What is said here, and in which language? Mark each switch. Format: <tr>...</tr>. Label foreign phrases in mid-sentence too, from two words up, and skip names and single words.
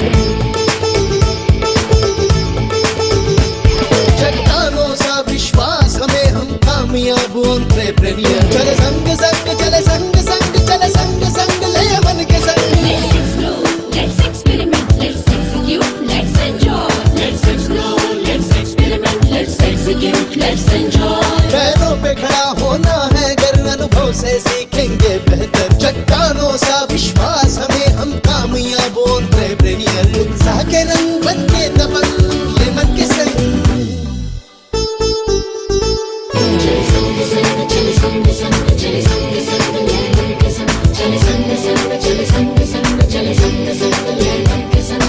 <hi>चट्टानों सा विश्वास हमें हम कामयाब एंटरप्रेन्योर। चले संग संग चले संग संग चले संग संग ले मन के संग।</hi> <en>Let's explore, let's experiment, let's execute, let's enjoy. Let's explore, let's experiment, let's execute, let's enjoy.</en> <hi>पैरों पे खड़ा होना है अगर अनुभव से सीखेंगे बेहतर। चट्टानों सा विश्वास हमें हम कामयाब एंटरप्रेन्योर। उत्साह के रंग बन के दबंग ले मन के संग। चले संग संग चले संग संग चले संग संग ले मन के संग। चले संग संग चले संग संग चले संग संग ले मन के संग।</hi>